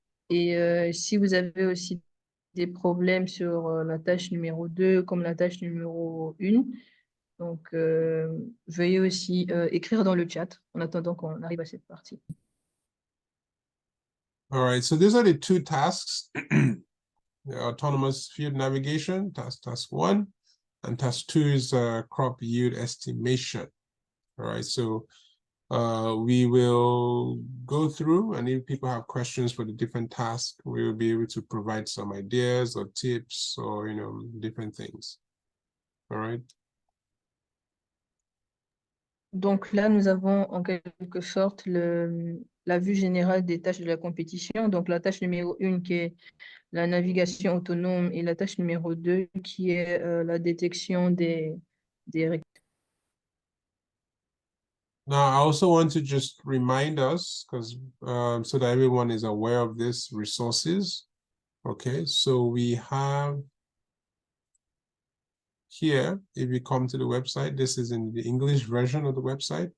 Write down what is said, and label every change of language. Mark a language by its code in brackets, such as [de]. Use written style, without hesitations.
[fr] Et si vous avez aussi des problèmes sur la tâche numéro 2 comme la tâche numéro 1, donc veuillez aussi écrire dans le chat en attendant qu'on arrive à cette partie. [en] All right, so these are the 2 tasks. The autonomous field navigation, task 1, and task 2 is crop yield estimation. All right, so we will go through, and if people have questions for the different tasks, we will be able to provide some ideas or tips or, different things. All right. [fr] Donc là, nous avons en quelque sorte la vue générale des tâches de la compétition. Donc la tâche numéro 1 qui est la navigation autonome et la tâche numéro 2 qui est la détection des [en] Now, I also want to just remind us, because so that everyone is aware of this resources. Okay, so we have here, if you come to the website, this is in the English version of the website.